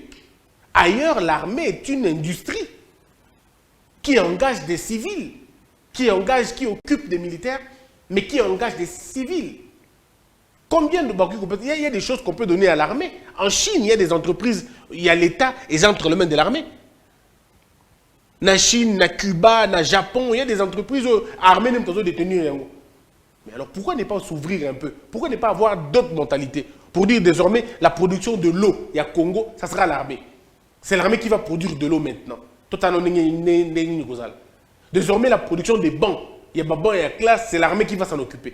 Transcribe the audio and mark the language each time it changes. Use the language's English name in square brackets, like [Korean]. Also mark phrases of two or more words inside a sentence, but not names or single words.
[French] Ailleurs, l'armée est une industrie qui engage des civils. Qui occupe des militaires, mais qui engage des civils. Combien de il y a des choses qu'on peut donner à l'armée. En Chine, il y a des entreprises, il y a l'État, ils entrent les mains de l'armée. Na Chine, na Cuba, na Japon, il y a des entreprises armées même qui ont détenu. Mais alors pourquoi ne pas s'ouvrir un peu? Pourquoi ne pas avoir d'autres mentalités? Pour dire désormais, la production de l'eau, il y a Congo, ça sera l'armée. C'est l'armée qui va produire de l'eau maintenant. Désormais, la production des bancs, il y a Baban et la classe, c'est l'armée qui va s'en occuper.